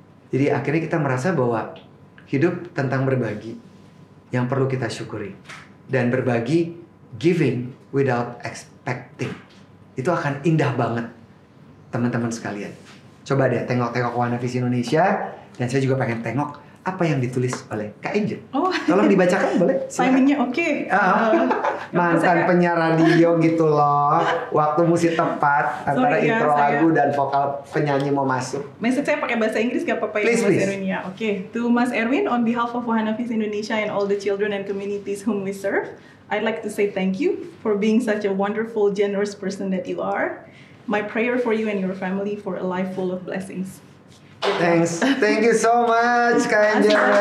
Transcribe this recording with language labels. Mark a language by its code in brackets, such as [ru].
[id] Jadi akhirnya kita merasa bahwa hidup tentang berbagi yang perlu kita syukuri. Dan berbagi, [en] giving without expecting. [id] Itu akan indah banget, teman-teman sekalian. Coba deh tengok-tengok Wahana Visi Indonesia. Dan saya juga pengen tengok apa yang ditulis oleh Kak Angel. Oh. Tolong dibacakan boleh? Timingnya oke. Mantan penyiar radio gitu loh. Waktu mesti tepat antara intro lagu dan vokal penyanyi mau masuk. Message saya pakai bahasa Inggris gak apa-apa ya, Mas Erwin ya. Oke. [en] To Mas Erwin, on behalf of Wahana Visi Indonesia and all the children and communities whom we serve, I'd like to say thank you for being such a wonderful, generous person that you are. My prayer for you and your family for a life full of blessings. Thanks, thank you so much Kak Angel.